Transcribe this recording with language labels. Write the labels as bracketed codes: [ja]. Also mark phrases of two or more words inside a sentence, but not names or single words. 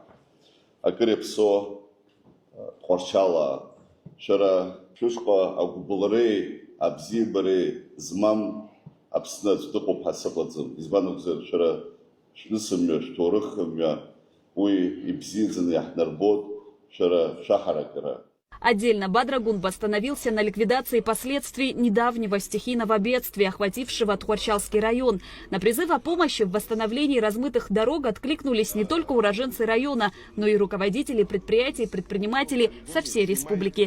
[ru] Акырепсо, Тхуарчала, Шара, Шушка, Агубулары, Абзибары, Змам, Абснат, Дукоп Хасабадзым, Избанукзер, Шара, Шнысымя, Шторыхымя, Отдельно Бадра Гунба остановился на ликвидации последствий недавнего стихийного бедствия, охватившего Тхуарчалский район. На призыв о помощи в восстановлении размытых дорог откликнулись не только уроженцы района, но и руководители предприятий и предприниматели со всей республики.